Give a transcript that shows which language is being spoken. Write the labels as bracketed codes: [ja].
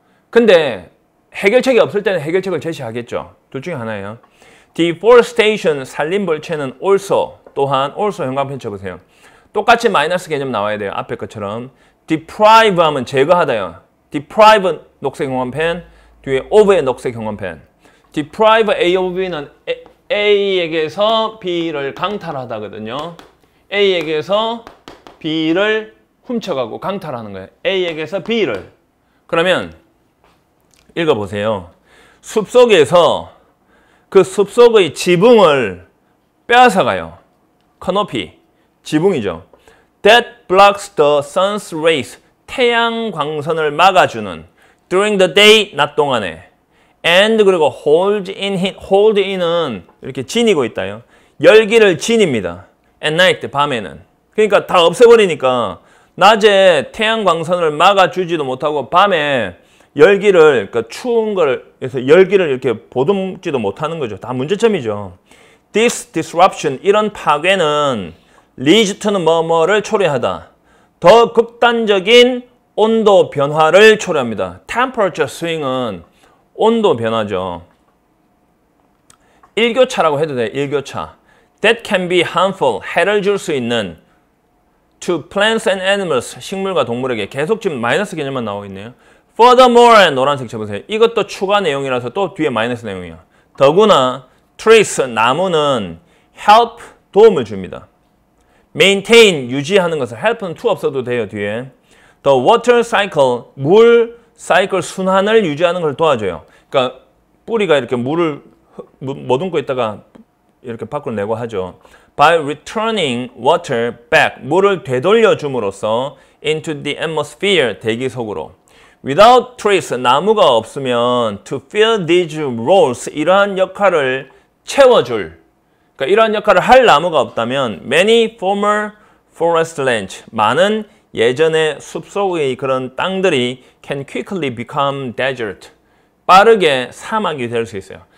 [ko] 근데 해결책이 없을 때는 해결책을 제시하겠죠. 둘 중에 하나예요. Deforestation, 산림 벌채는 also, 또한 also 현관편 쳐보세요. 똑같이 마이너스 개념 나와야 돼요. 앞에 것처럼. Deprive 하면 제거하다요. Deprive 녹색 현관펜, 뒤에 of의 녹색 현관펜. Deprive A of B는 A에게서 B를 강탈하다거든요. A에게서 B를 훔쳐가고 강탈하는 거예요. A에게서 B를. 그러면 읽어보세요. 숲속에서 그 숲속의 지붕을 빼앗아가요. 커노피, 지붕이죠. [en] That blocks the sun's rays. [ko] 태양 광선을 막아주는. [en] During the day, [ko] 낮 동안에. And 그리고 hold in은 이렇게 지니고 있다요. 열기를 지닙니다. [en] At night, [ko] 밤에는. 그러니까 다 없애버리니까 낮에 태양 광선을 막아주지도 못하고 밤에 열기를, 그러니까 추운 걸 해서 열기를 이렇게 보듬지도 못하는 거죠. 다 문제점이죠. [en] This disruption, [ko] 이런 파괴는 [en] leads to [ko] 는 뭐뭐를 초래하다. 더 극단적인 온도 변화를 초래합니다. Temperature swing은 온도 변화죠. 일교차라고 해도 돼요. 일교차. [en] That can be harmful, [ko] 해를 줄 수 있는 [en] to plants and animals, [ko] 식물과 동물에게. 계속 지금 마이너스 개념만 나오고 있네요. Furthermore, 노란색 쳐보세요. 이것도 추가 내용이라서 또 뒤에 마이너스 내용이에요. 더구나 trees, 나무는 help, 도움을 줍니다. maintain, 유지하는 것을. help는 to 없어도 돼요, 뒤에. [en] the water cycle, [ko] 물 사이클 순환을 유지하는 걸 도와줘요. 그러니까 뿌리가 이렇게 물을 머금고 있다가 이렇게 밖으로 내고 하죠. [en] By returning water back, [ko] 물을 되돌려 줌으로써 [en] into the atmosphere, [ko] 대기 속으로. [en] Without trees, [ko] 나무가 없으면 [en] to fill these roles, [ko] 이러한 역할을 채워줄, 그러니까 이러한 역할을 할 나무가 없다면 [en] many former forest lands, [ko] 많은 예전의 숲속의 그런 땅들이 [en] can quickly become desert, [ko] 빠르게 사막이 될 수 있어요.